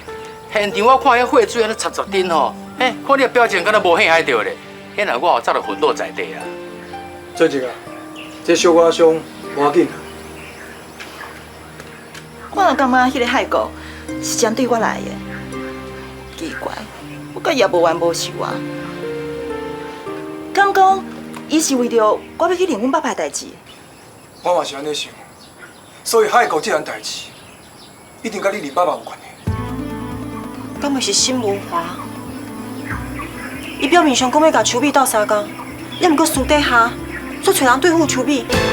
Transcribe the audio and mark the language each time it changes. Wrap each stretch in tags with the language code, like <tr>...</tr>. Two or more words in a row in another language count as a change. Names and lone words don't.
<nan>现场我看迄血水安尼插插顶吼，看你的表情敢若无幸害着咧，显然我早就昏倒在地啊。俊杰啊，这小我伤无要紧啊。我就感觉迄个海狗是针对我来的。奇怪，我甲伊也无冤无仇啊。敢讲伊是为着我要去领阮爸爸的代志？我嘛是安尼想，所以海狗这件代志，一定甲你林爸爸有关系。敢会是沈文华？伊表面上讲要甲邱美斗相共，也毋过私底下却找人对付邱美。</nan>